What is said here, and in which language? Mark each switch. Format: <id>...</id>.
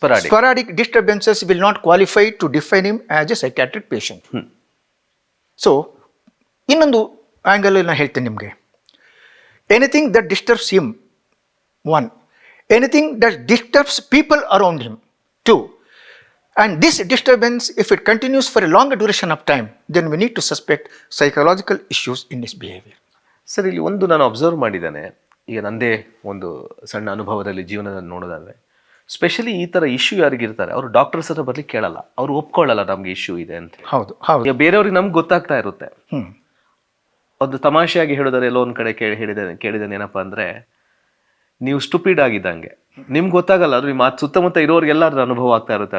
<en>Sporadic disturbances will not qualify to define him as a psychiatric patient.</en> <kn>So ಇನ್ನೊಂದು angle ನಾನು ಹೇಳ್ತೇನೆ ನಿಮಗೆ.</kn> <en>Anything that disturbs him, 1. Anything that disturbs people around him, 2. And this disturbance, if it continues for a longer duration of time, then we need to suspect psychological issues in his behavior.</en> <kn>Sir, ಇಲ್ಲಿ ಒಂದು ನಾನು observe ಮಾಡಿದ್ದೇನೆ, ಈಗ ನಂದೇ ಒಂದು ಸಣ್ಣ ಅನುಭವದಲ್ಲಿ ಜೀವನದಲ್ಲಿ ನೋಡೋದಾದ್ರೆ, ಸ್ಪೆಷಲಿ ಈ ಥರ ಇಶ್ಯೂ ಯಾರಿಗಿರ್ತಾರೆ ಅವರು ಡಾಕ್ಟರ್ಸ್ ಹತ್ರ ಬರ್ಲಿಕ್ಕೆ ಕೇಳಲ್ಲ, ಅವ್ರು ಒಪ್ಕೊಳ್ಳಲ್ಲ ನಮ್ಗೆ ಇಶ್ಯೂ ಇದೆ ಅಂತ. ಹೌದು. ಈಗ ಬೇರೆಯವ್ರಿಗೆ ನಮ್ಗೆ ಗೊತ್ತಾಗ್ತಾ ಇರುತ್ತೆ. ಒಂದು ತಮಾಷೆಯಾಗಿ ಹೇಳೋದಾದ್ರೆ ಎಲ್ಲೋ ಒಂದು ಕಡೆ ಕೇಳಿದ್ದೇನೆ ಏನಪ್ಪ ಅಂದರೆ, ನೀವು ಸ್ಟುಪಿಡ್ ಆಗಿದ್ದಂಗೆ, ನಿಮ್ಗೆ ಗೊತ್ತಾಗಲ್ಲ, ಅದು ನಿಮ್ಮ ಸುತ್ತಮುತ್ತ ಇರೋರಿಗೆಲ್ಲ ಅದ್ರ ಅನುಭವ ಆಗ್ತಾ ಇರುತ್ತೆ.</kn>